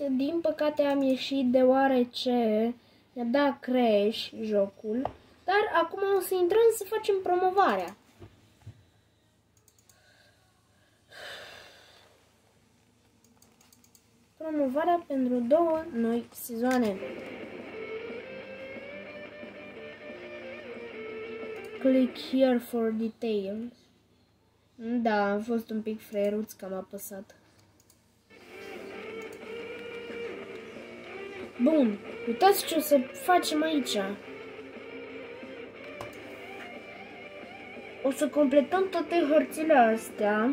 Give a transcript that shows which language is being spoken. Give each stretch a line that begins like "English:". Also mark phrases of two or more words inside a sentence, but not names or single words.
Romanian: Din păcate am ieșit deoarece mi-a dat crash jocul. Dar acum o să intrăm să facem promovarea. Promovarea pentru 2 noi sezoane.
English: Click here for details.
Romanian: Da, am fost un pic fraieruț că am apăsat. Bun, uitați ce o să facem aici. O să completăm toate hărțile astea.